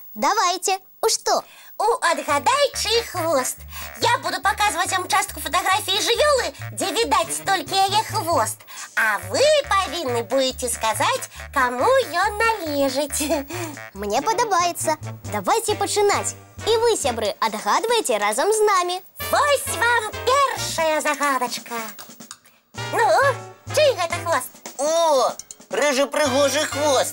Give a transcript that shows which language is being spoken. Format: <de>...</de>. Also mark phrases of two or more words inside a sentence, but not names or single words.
<be>Давайте. У што? У «Отгадай, чий хвост».</be> <ru>Я буду показывать вам частку фотографии жывёлы, где видать только яе хвост. А вы повинны будете сказать,</ru> <be>кому ён належыць. Мне падабаецца. Давайте пачынаць. І вы, сябры, адгадвайце разам з намі. Вось вам першая загадочка. Ну, чый гэта хвост? О, рыжы прыгожы хвост.</be>